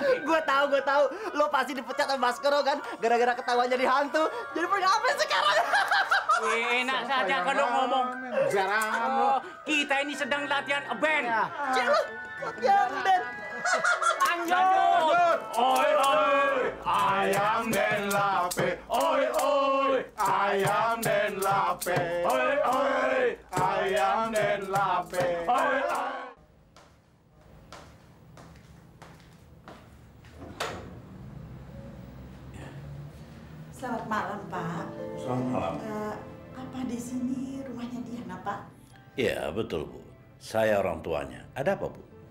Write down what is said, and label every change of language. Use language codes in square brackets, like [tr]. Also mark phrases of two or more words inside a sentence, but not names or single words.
[id] Gue tahu. Lo pasti dipecat sama Baskoro kan? Gara-gara ketahuan jadi hantu. Jadi paling ngamen sekarang. Enak saja kalau ngomong. Jarang. Kita ini sedang latihan band. Celo, latihan band. Lanjut. [min] Oi oi, ayam den lape. Oi oi, ayam den lape. Oi oi, ayam den lape. Oi oi. [id] Selamat malam, Pak. Selamat malam. Apa di sini rumahnya Diana, Pak? Iya, betul, Bu. Saya orang tuanya. Ada apa, Bu?